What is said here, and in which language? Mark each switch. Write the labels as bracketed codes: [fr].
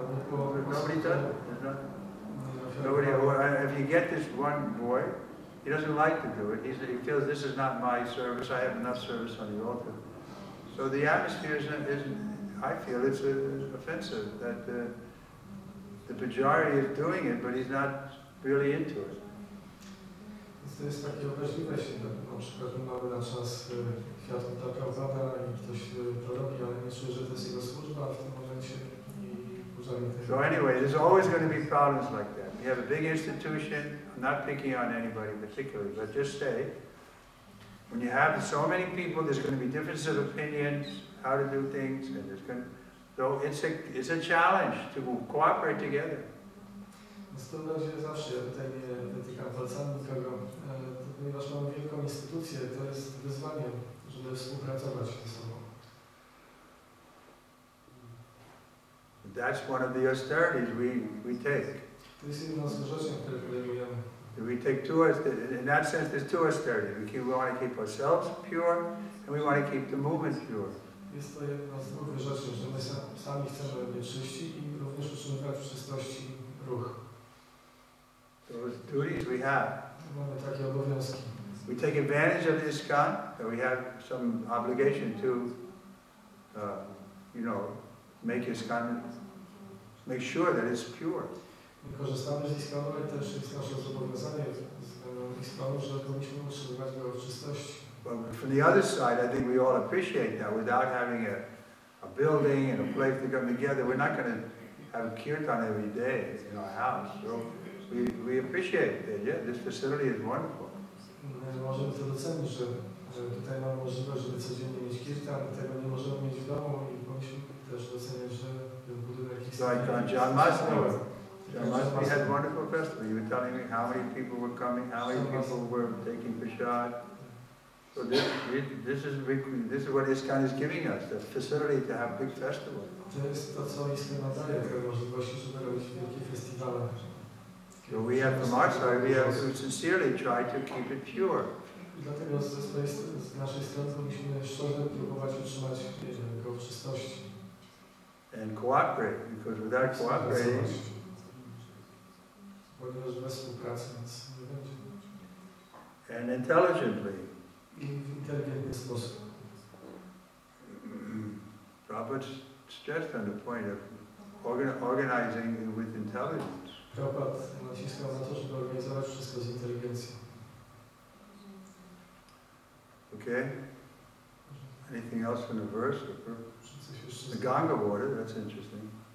[en] Nobody does it. There's not. Nobody. If you get this one boy, he doesn't like to do it. He feels this is not my service. I have enough service on the altar. So the atmosphere isn't I feel it's offensive that the Pujari is doing it, but he's not really into it. [pl] To jest takie obraźliwe się, na przykład mamy na czas kwiatów dla Prabhupada i ktoś to robi, ale nie czuje, że to jest jego służba w tym momencie i Pujari tego. [en] So anyway, there's always going to be problems like that. You have a big institution, I'm not picking on anybody particularly, but just say, When you have so many people, there's going to be differences of opinions, how to do things, and there's going to, so it's a challenge to cooperate together. [pl] To będzie zawsze, ja tutaj nie wytykam palcami nikogo, ponieważ mamy wielką instytucję, to jest wyzwanie, żeby współpracować ze sobą. [en] That's one of the austerities we take. [pl] To jest jedno z wyrzeczeń, które podejmujemy. [en] We take in that sense, there's two austerities. We want to keep ourselves pure, and we want to keep the movement pure. [pl] Jest to jedno z dwóch wyrzeczeń, że my sami chcemy być czyści i również utrzymywać w czystości ruch. [en] Those duties we have. [pl] Mamy takie obowiązki. [en] We take advantage of this ISKCON, and we have some obligation to, make ISKCON, make sure that it's pure. [pl] Korzystamy z ISKCONu, ale też jest nasze zobowiązanie z ISKCONu, że powinniśmy utrzymywać go w czystości. [en] But from the other side, I think we all appreciate that without having a building and a place to come together. We're not going to have kirtan every day in our house. So we appreciate that. Yeah, this facility is wonderful. [pl] Możemy to docenić, że tutaj mamy możliwość, żeby codziennie mieć kirtan. Tego nie możemy mieć w domu i powinniśmy też doceniać, że ten budynek jest... [en] Like John Musby had a wonderful festival. You were telling me how many people were coming, how many people were taking prasad. So this is what ISKCON is giving us, the facility to have big festivals. [pl] To jest to, co ISKCON nadaje, te możliwości, żeby robić wielkie festiwale. [en] So we have, from our side, we have to sincerely try to keep it pure. [pl] Dlatego z naszej strony powinniśmy szczerze próbować utrzymać go w czystości. [en] And cooperate, because without cooperating, [pl] ponieważ bez współpracy nic nie będzie. [en] And intelligently. [pl] I w inteligentny sposób. [en] Prabhupada stressed on the point of organizing with intelligence. [pl] Prabhupada naciskał na to, żeby organizować wszystko z inteligencją. [en] Okay? Anything else from the verse? The Ganga water, that's interesting.